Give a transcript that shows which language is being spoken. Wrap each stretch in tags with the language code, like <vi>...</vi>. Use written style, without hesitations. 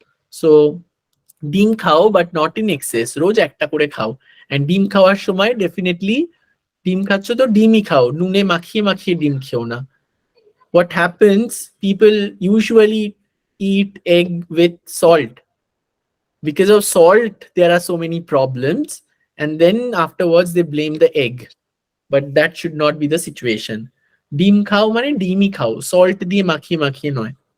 <bn>So ডিম খাও</bn> <en>but not in excess,</en> <bn>রোজ একটা করে খাও। and ডিম খাওয়ার সময় definitely ডিম খাচ্ছ তো ডিমই খাও, নুনে মাখিয়ে মাখিয়ে ডিম খেও না।</bn> <en>What happens, people usually eat egg with salt. Because of salt there are so many problems, and then afterwards they blame the egg, but that should not be the situation.</en> <bn>ডিম খাও মানে ডিমই খাও, সল্ট দিয়ে মাখিয়ে মাখিয়ে নয়।</bn>